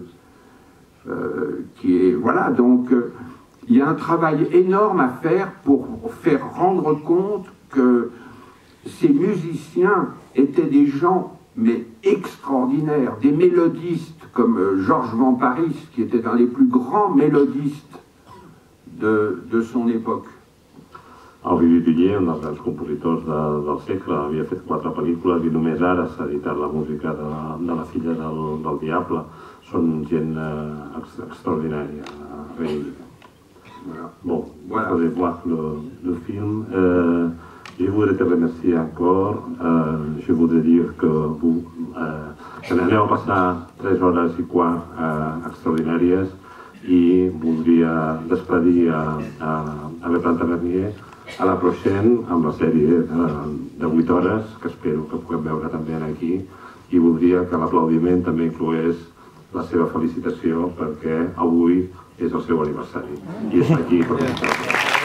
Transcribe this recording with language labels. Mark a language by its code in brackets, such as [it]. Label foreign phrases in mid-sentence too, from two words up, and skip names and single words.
[fr] Qui est, voilà, donc il y a un travail énorme à faire pour faire rendre compte que ces musiciens étaient des gens mais extraordinaires, des mélodistes comme Georges Van Parijs, qui était un des plus grands mélodistes de son époque. [ca] Henri Dutilleux, un dels grans compositors del segle, havia fet 4 pel·lícules i només ara s'ha editat la música de La Filla del Diable. Són gent extraordinària. [fr] Bon, vous allez voir le film. Je voudrais te remercier encore. Je voudrais dire que [ca] aneu a passar 3 hores i quart extraordinàries i voldria despedir a la Planta Vernier [fr] a la prochaine [ca] amb la sèrie de 8 hores que espero que puguem veure també aquí i voldria que l'aplaudiment també inclogués la seva felicitació perquè avui és el seu aniversari i és aquí per